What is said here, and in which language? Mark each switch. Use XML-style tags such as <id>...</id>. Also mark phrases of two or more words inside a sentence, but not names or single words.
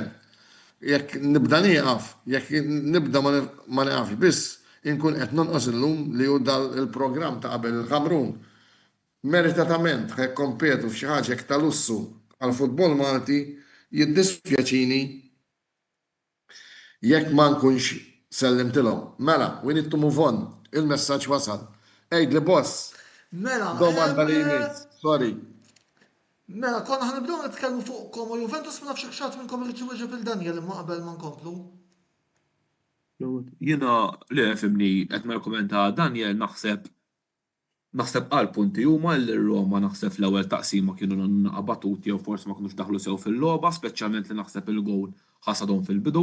<mt>Jekk nibda nieqaf, jekk nibda ma nieqafx biss, inkun qed nonqos illum li hu dal il-programm ta' qabel il-Ħamrun meritatament kompetu f'xi ħaġa hekk ta' lussu għall-futbol Malti jiddispjaċini jekk ma nkunx sellimtilhom. Mela,</mt> <en>we need to move on.</en> <mt>Il-messaġġ wasal. Ejdli boss. Mela, Domanda li jmiss. Sorry. mela, konna ħanibdew nitkellmu fuq Como Juventus ma nafx xatt minnkom irid jiwieġeb il-Daniel imma qabel ma nkomplu. Jiena li fimni qed kommenta Daniel naħseb qal punti huma l-Roma naħseb l-ewwel taqsima kienu naqbatuti jew forsi ma kinux daħlu sew fil-logħba, speċjalment li naħseb il-gowl ħasadhom fil-bidu.</mt>